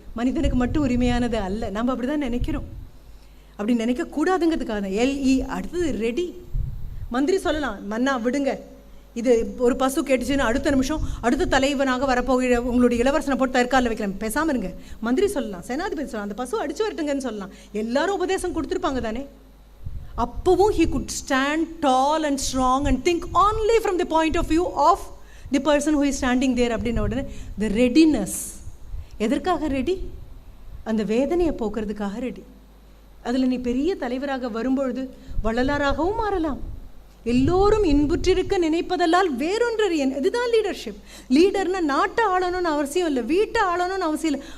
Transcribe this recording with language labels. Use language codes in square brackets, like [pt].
[ta] மனிதனுக்கு மட்டும் உரிமையானது அல்ல. நம்ம அப்படி தான் நினைக்கிறோம். அப்படி நினைக்கக்கூடாதுங்கிறதுக்காக தான் LE. அடுத்தது ரெடி. மந்திரி சொல்லலாம், மன்னா விடுங்க, இது ஒரு பசு கேட்டுச்சுன்னு அடுத்த நிமிஷம் அடுத்த தலைவனாக வரப்போகிற உங்களுடைய இளவரசனை போட்டு தற்காலில் வைக்கலாம், பேசாமல் இருங்க. மந்திரி சொல்லலாம், சேனாதிபதி சொல்லலாம், அந்த பசு அடிச்சு வரட்டுங்கன்னு சொல்லலாம். எல்லாரும் உபதேசம் கொடுத்துருப்பாங்க தானே. [en] அப்பவும் he could stand tall and strong and think only from the point of view of the person who is standing there. [ta] அப்படின்ன உடனே [en] the readiness. [ta] எதற்காக ரெடி? அந்த வேதனையை போக்குறதுக்காக ரெடி. அதில் நீ பெரிய தலைவராக வரும்பொழுது வள்ளலாராகவும் மாறலாம். எல்லோரும் இன்புற்றிருக்க நினைப்பதெல்லாம் வேறொன்றறியன். இதுதான் லீடர்ஷிப். லீடர்னா நாட்டை ஆளணும்னு அவசியம் இல்லை, வீட்டை ஆளணும்னு அவசியம் இல்லை.